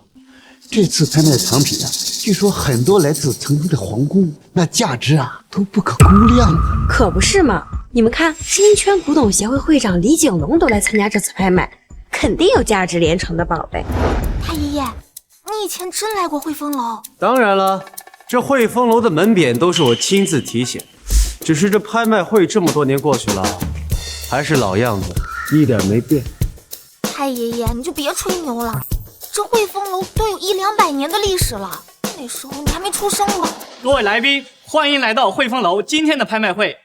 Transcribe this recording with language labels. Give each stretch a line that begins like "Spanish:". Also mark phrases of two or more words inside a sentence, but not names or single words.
Chinese: 這次拍賣的藏品啊，據說很多來自成都的皇宮，那價值啊都不可估量。可不是嘛！你們看，金圈古董協會會長李景龍都來參加這次拍賣，肯定有價值連城的寶貝。太爺爺，你你以前真来过汇丰楼？当然了，这汇丰楼的门匾都是我親自题寫，只是這拍賣會這麼多年過去了，還是老樣子，一點沒變。太爺爺，你就別吹牛了，這匯豐樓都有100-200年的歷史了，那時候你還沒出生吧？各位來賓，歡迎來到匯豐樓今天的拍賣會。